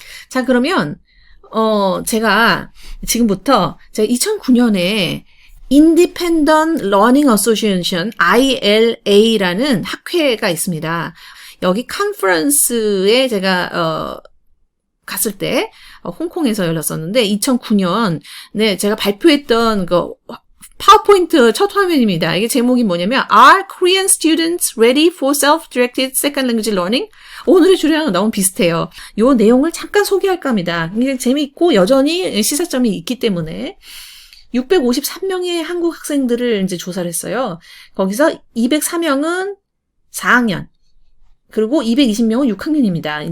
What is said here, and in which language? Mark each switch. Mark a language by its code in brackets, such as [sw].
[ko] 자, 그러면 제가 지금부터 제가 2009년에 Independent Learning Association ILA라는 학회가 있습니다. 여기 컨퍼런스에 제가 갔을 때 홍콩에서 열렸었는데 2009년 제가 발표했던 그 파워포인트 첫 화면입니다. [en] 이게 제목이 뭐냐면 Are Korean Students Ready for Self-Directed Second Language Learning? [ko] 오늘의 주제랑 너무 비슷해요. 요 내용을 잠깐 소개할까 합니다. 굉장히 재미있고 여전히 시사점이 있기 때문에 653명의 한국 학생들을 이제 조사를 했어요. 거기서 204명은 4학년, 그리고 220명은 6학년입니다.